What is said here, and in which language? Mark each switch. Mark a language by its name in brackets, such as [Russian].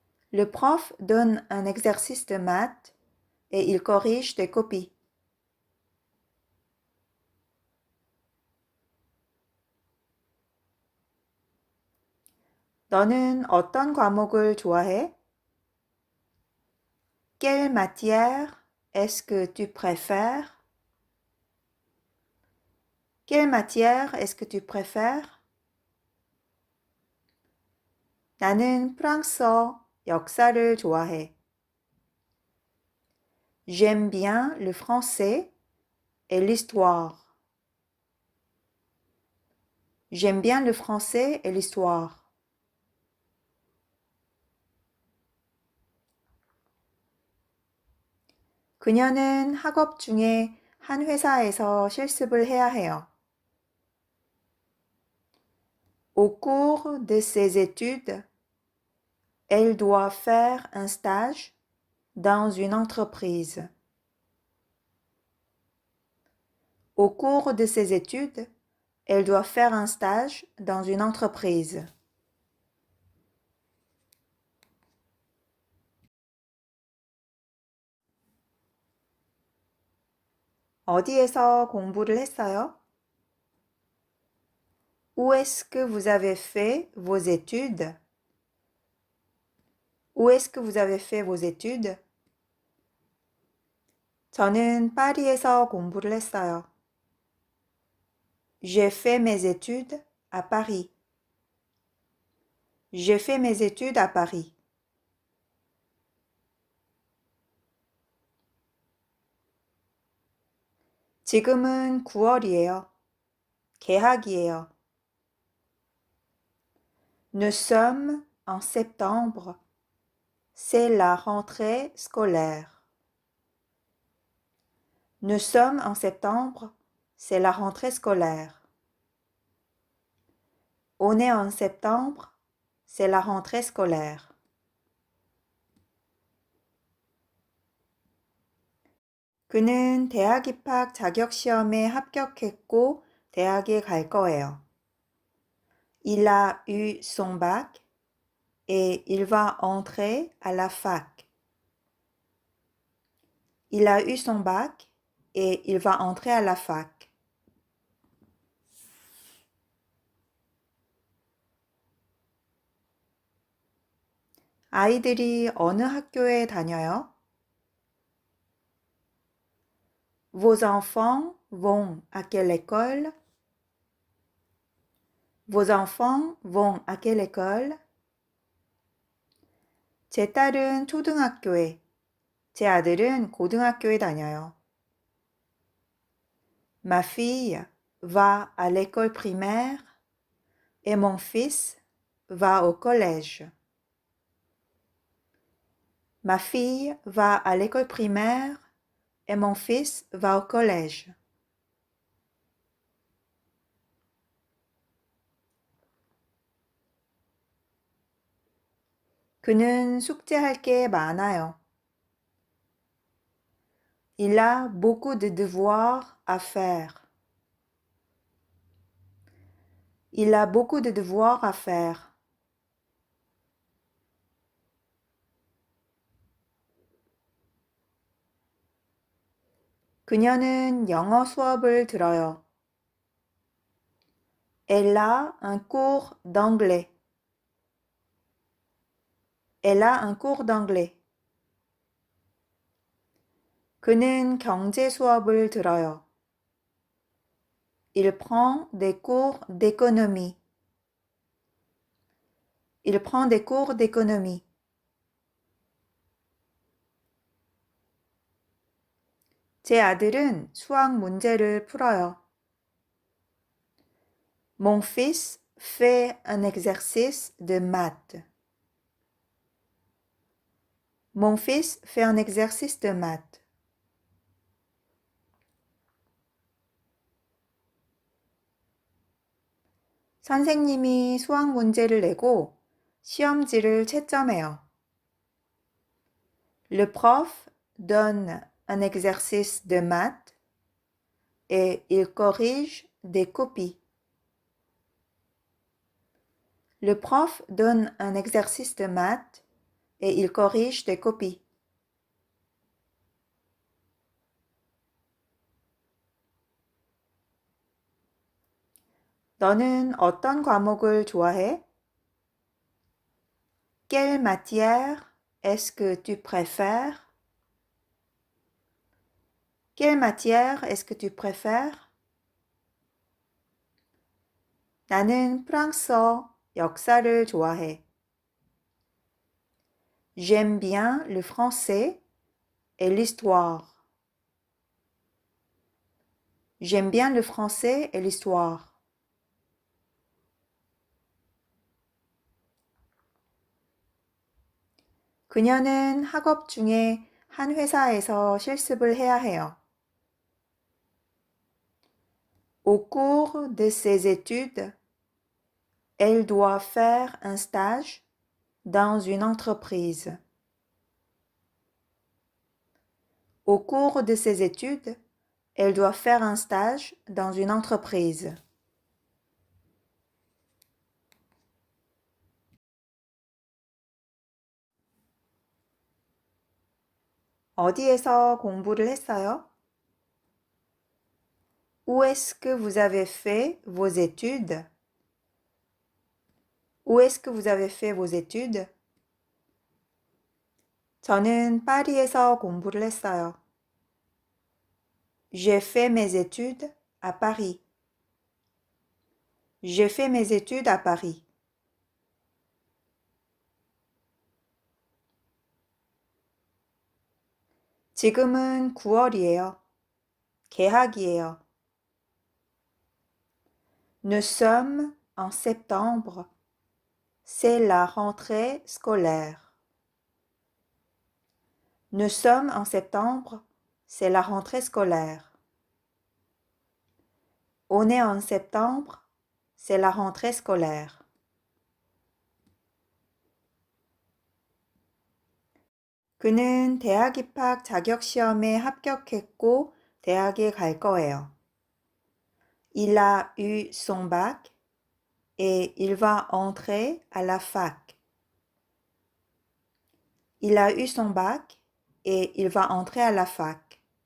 [French] Le prof donne un exercice de maths et il corrige des copies. [Korean] 너는 어떤 과목을 좋아해? [French] Quelle matière est-ce que tu préfères? Quelle matière est-ce que tu préfères? [Korean] 나는 프랑스어, 역사를 좋아해. [French] J'aime bien le français et l'histoire. J'aime bien le français et l'histoire. [Korean] 그녀는 학업 중에 한 회사에서 실습을 해야 해요. [French] Au cours de ses études, elle doit faire un stage dans une entreprise. Au cours de ses études, elle doit faire un stage dans une entreprise. [Korean] 어디에서 공부를 했어요? [French] Où est-ce que vous avez fait vos études? Où est-ce que vous avez fait vos études? [Korean] 저는 파리에서 공부를 했어요. [French] J'ai fait mes études à Paris. J'ai fait mes études à Paris. [Korean] 지금은 9월이에요. 개학이에요. [French] Nous sommes en septembre. C'est la rentrée scolaire. Nous sommes en septembre. C'est la rentrée scolaire. On est en septembre. C'est la rentrée scolaire. [Korean] 그는 대학 입학 자격 시험에 합격했고 대학에 갈 거예요. [French] Il a eu son bac et il va entrer à la fac. Il a eu son bac et il va entrer à la fac. [Korean] 아이들이 어느 학교에 다녀요? [French] Vos enfants vont à quelle école? Vos enfants vont à quelle école? [Korean] 제 딸은 초등학교에, 제 아들은 고등학교에 다녀요. [French] Ma fille va à l'école primaire et mon fils va au collège. Ma fille va à l'école primaire et mon fils va au collège. [Korean] 그는 숙제할 게 많아요. [French] Il a beaucoup de devoirs à faire. Il a beaucoup de devoirs à faire. [Korean] 그녀는 영어 수업을 들어요. [French] Elle a un cours d'anglais. Elle a un cours d'anglais. [Korean] 그는 경제 수업을 들어요. [French] Il prend des cours d'économie. Il prend des cours d'économie. [Korean] 제 아들은 수학 문제를 풀어요. [French] Mon fils fait un exercice de maths. Mon fils fait un exercice de maths. [Korean] 선생님이 수학 문제를 내고 시험지를 채점해요. [French] Le prof donne un exercice de maths et il corrige des copies. Le prof donne un exercice de maths et il corrige des copies. [Korean] 너는 어떤 과목을 좋아해? [French] Quelle matière est-ce que tu préfères? Quelle matière est-ce que tu préfères? [Korean] 나는 프랑스어, 역사를 좋아해. [French] J'aime bien le français et l'histoire. J'aime bien le français et l'histoire. [Korean] 그녀는 학업 중에 한 회사에서 실습을 해야 해요. [French] Au cours de ses études, elle doit faire un stage dans une entreprise. Au cours de ses études, elle doit faire un stage dans une entreprise. [Korean] 어디에서 공부를 했어요? [French] Où est-ce que vous avez fait vos études? Où est-ce que vous avez fait vos études? [Korean] 저는 파리에서 공부를 했어요. [French] J'ai fait mes études à Paris. J'ai fait mes études à Paris. [Korean] 지금은 9월이에요. 개학이에요. [French] Nous sommes en septembre. C'est la rentrée scolaire. Nous sommes en septembre. C'est la rentrée scolaire. On est en septembre. C'est la rentrée scolaire. [Korean] 그는 대학 입학 자격 시험에 합격했고 대학에 갈 거예요. [French] Il a eu son bac et il va entrer à la fac. Il a eu son bac et il va entrer à la fac.